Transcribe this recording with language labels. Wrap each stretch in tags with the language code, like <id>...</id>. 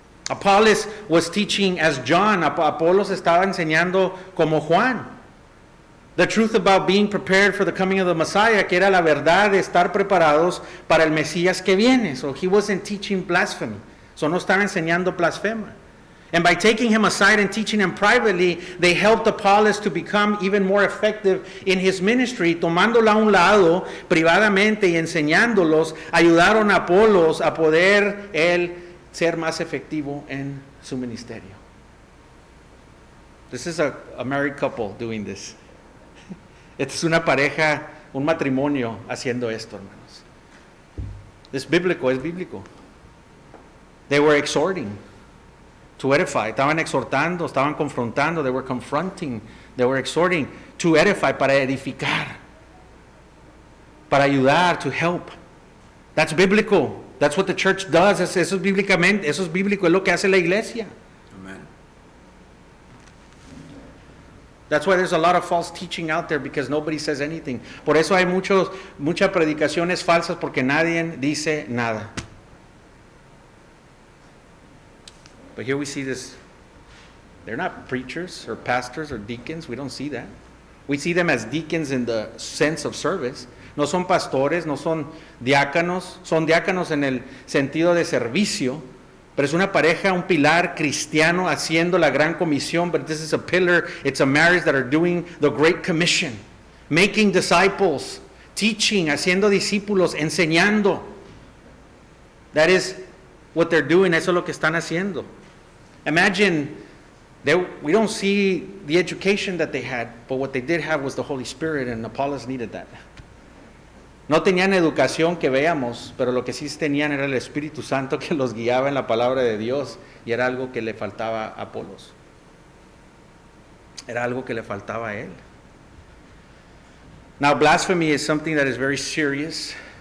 <en>Apollos was teaching as John.</en> <es>Apolos estaba enseñando como Juan.</es> <en>The truth about being prepared for the coming of the Messiah,</en> <es>que era la verdad de estar preparados para el Mesías que viene.</es> <en>So he wasn't teaching blasphemy.</en> <es>So no estaba enseñando blasfema.</es> <en>And by taking him aside and teaching him privately, they helped Apollos to become even more effective in his ministry.</en> <es>Tomándolo a un lado privadamente y enseñándolos, ayudaron a Apolos a poder él ser más efectivo en su ministerio.</es> <en>This is a married couple doing this.</en> <es>Esta es una pareja, un matrimonio haciendo esto, hermanos. Es bíblico.</es> <en>They were exhorting to edify.</en> <es>Estaban exhortando, estaban confrontando.</es> <en>They were confronting. They were exhorting to edify,</en> <es>para edificar, para ayudar,</es> <en>to help. That's biblical. That's what the church does.</en> <es>Eso es bíblicamente, eso es bíblico, es lo que hace la iglesia.</es> <en>That's why there's a lot of false teaching out there, because nobody says anything.</en> <es>Por eso hay muchas predicaciones falsas, porque nadie dice nada.</es> <en>But here we see this. They're not preachers or pastors or deacons. We don't see that. We see them as deacons in the sense of service.</en> <es>No son pastores, no son diáconos. Son diáconos en el sentido de servicio. Pero es una pareja, un pilar cristiano haciendo la gran comisión.</es> <en>But this is a pillar, it's a marriage that are doing the Great Commission. Making disciples, teaching,</en> <es>haciendo discípulos, enseñando.</es> <en>That is what they're doing,</en> <es>eso es lo que están haciendo.</es> <en>Imagine, we don't see the education that they had, but what they did have was the Holy Spirit, and Apollos needed that.</en> <es>No tenían educación que veamos, pero lo que sí tenían era el Espíritu Santo que los guiaba en la palabra de Dios, y era algo que le faltaba a Apolos. Era algo que le faltaba a él.</es> <en>Now, blasphemy is something that is very serious.</en>